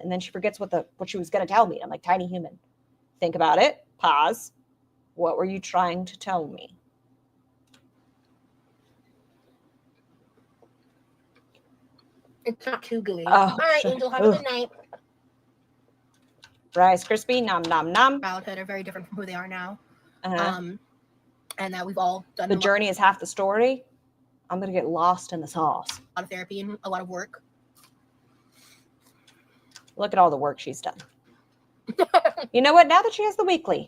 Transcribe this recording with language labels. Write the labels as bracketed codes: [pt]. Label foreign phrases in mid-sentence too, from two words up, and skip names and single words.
[en] And then she forgets what she was going to tell me. I'm like, tiny human, think about it. Pause. What were you trying to tell me? It's not too gooey. Oh, all right, Angel, have a good night. Rice Krispie, nom, nom, nom. Childhood are very different from who they are now. Uh-huh. And that we've all done the journey is half the story. I'm going to get lost in the sauce. A lot of therapy and a lot of work. Look at all the work she's done. You know what? Now that she has the weekly.